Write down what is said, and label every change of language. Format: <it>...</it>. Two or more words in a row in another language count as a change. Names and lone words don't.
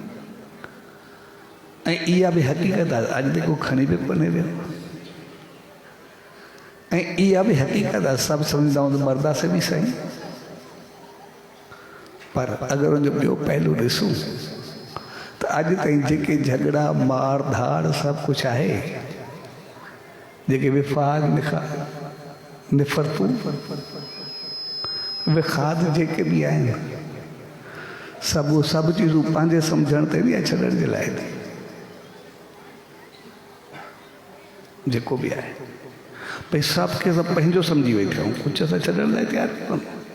<sd>ऐं इहा भी हक़ीक़त आहे, अॼु ताईं को खणी भी कोन्हे वियो। ऐं इहा भी हक़ीक़त आहे, सभु सम्झंदा आहियूं त मरदासीं भी सही। पर अगर उनजो ॿियो पहलू ॾिसूं त अॼु ताईं जेके झगड़ा मार धाड़ सब कुछ आहे, जेके विफाद निफ़रतूं विखाद जेके भी आहिनि, सभु सभु चीज़ूं पंहिंजे सम्झण ते बि छॾण जे लाइ जेको भी आहे भई सभु खे सभु पंहिंजो सम्झी वेठा आहियूं, कुझु असां छॾण लाइ तयारु कोन्ह।</sd>